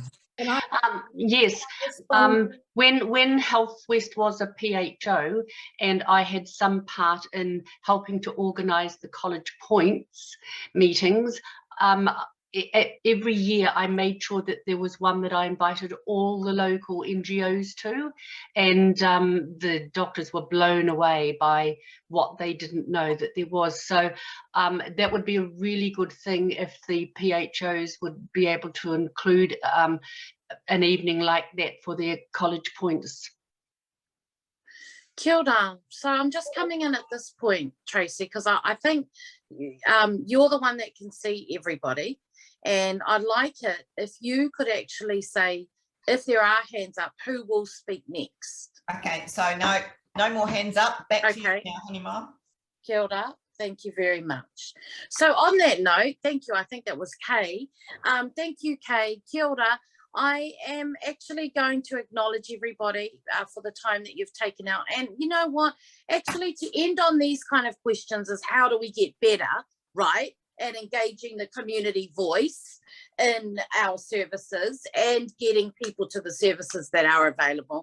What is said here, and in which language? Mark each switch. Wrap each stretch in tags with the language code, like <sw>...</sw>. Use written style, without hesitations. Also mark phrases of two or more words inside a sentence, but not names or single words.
<en>Yes, when Healthwest was a PHO and I had some part in helping to organise the College Points meetings, every year I made sure that there was one that I invited all the local NGOs to, and the doctors were blown away by what they didn't know that there was. So that would be a really good thing if the PHOs would be able to include an evening like that for their College Points.</en> <mi>Kia ora.</mi> <en>So I'm just coming in at this point, Tracy, because I think you're the one that can see everybody. And I'd like it if you could actually say, if there are hands up, who will speak next? Okay, so no more hands up. Back to you now, Honeyma.</en> <mi>Kia ora.</mi> <en>Thank you very much. So on that note, thank you. I think that was Kay. Thank you, Kay.</en> <mi>Kia ora.</mi> <en>I am actually going to acknowledge everybody for the time that you've taken out. And you know what? Actually, to end on these kind of questions is how do we get better, right? And engaging the community voice in our services and getting people to the services that are available.</en>